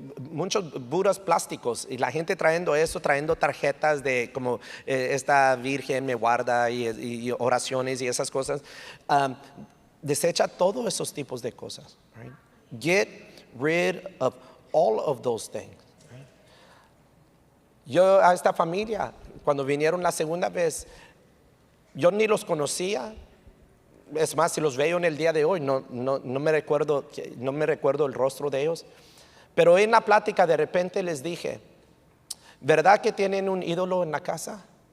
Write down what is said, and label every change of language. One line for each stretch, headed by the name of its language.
Spanish: Muchos Budas plásticos y la gente trayendo tarjetas de como esta virgen me guarda y oraciones y esas cosas. Desecha todos esos tipos de cosas.
English: Right? Get rid of all of those things. Right?
Spanish: Yo a esta familia, cuando vinieron la segunda vez, yo ni los conocía. Es más, si los veo en el día de hoy, no me recuerdo el rostro de ellos. Pero en la plática de repente les dije, ¿verdad que tienen un ídolo en la casa?